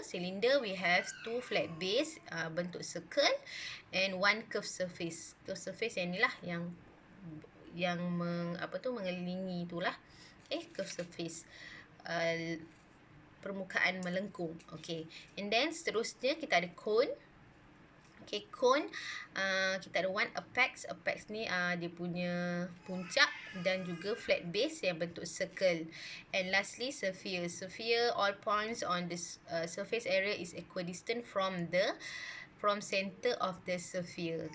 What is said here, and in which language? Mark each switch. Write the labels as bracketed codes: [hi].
[en] Cylinder we have 2 flat base, [ms] bentuk [en] circle, and 1 curved surface. [ms] Curved surface yang inilah yang mengelilingi itulah. Okay, curved surface, permukaan melengkung. [en] Okay, and then [ms] seterusnya kita ada cone. Okay, cone kita ada [en] one apex. [ms] Apex ni dia punya puncak dan juga flat base yang bentuk circle. [en] And lastly, sphere. Sphere, all points on this surface area is equidistant from center of the sphere.